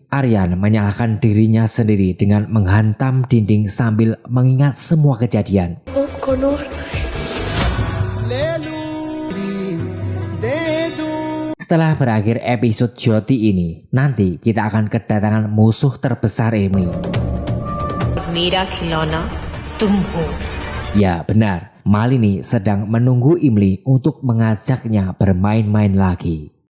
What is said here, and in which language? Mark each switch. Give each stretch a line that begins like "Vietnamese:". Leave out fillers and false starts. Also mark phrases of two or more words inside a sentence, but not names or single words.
Indonesian: Aryan menyalahkan dirinya sendiri dengan menghantam dinding sambil mengingat semua kejadian. Setelah berakhir episode Jyoti ini, nanti kita akan kedatangan musuh terbesar Emily.
Hindi: मेरा खिलौना तुम हो।
Indonesian: Ya benar, Malini sedang menunggu Emily untuk mengajaknya bermain-main lagi.